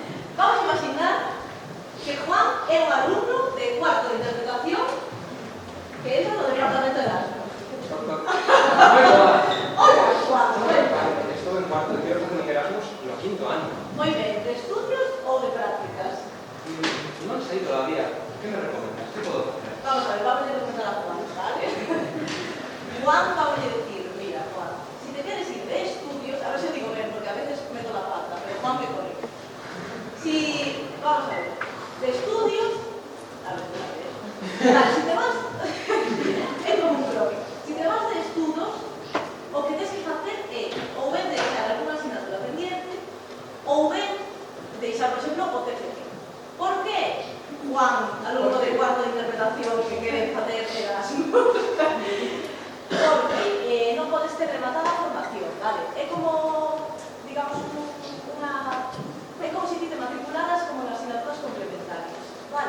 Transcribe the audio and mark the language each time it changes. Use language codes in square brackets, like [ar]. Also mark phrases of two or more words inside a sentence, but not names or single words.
[gl] Vamos a imaginar que Juan é un alumno de cuarto de interpretación que entra no departamento de Erasmus. Hola, Juan, Estou en cuarto, quero facer un Erasmus no quinto ano. moi ben, de estudios ou de prácticas? Non sei todavía. Que me recomendas? Que podo facer? Vamos a ver, vamos a preguntar a Juan, ¿vale? [es] Juan, vamos a decir, mira, Juan, si te quieres ir de estudios, a ver si lo digo bien, porque a veces meto la pata, pero Juan me corrige. Si, vamos a ver, de estudios, a ver, vale, si te vas, es como un bloque, si te vas de [gl] estudos, o que [es] tienes que hacer es, [gl] ou ben deixar alguna asignatura pendiente, ou ben deixar, por exemplo, o TFG. Por que Juan, alumno de cuarto de interpretación que quere facer Erasmus? Porque non podes ter rematada a formación, vale? É como, digamos, é como se ti te matricularas como en asignaturas complementarias, vale?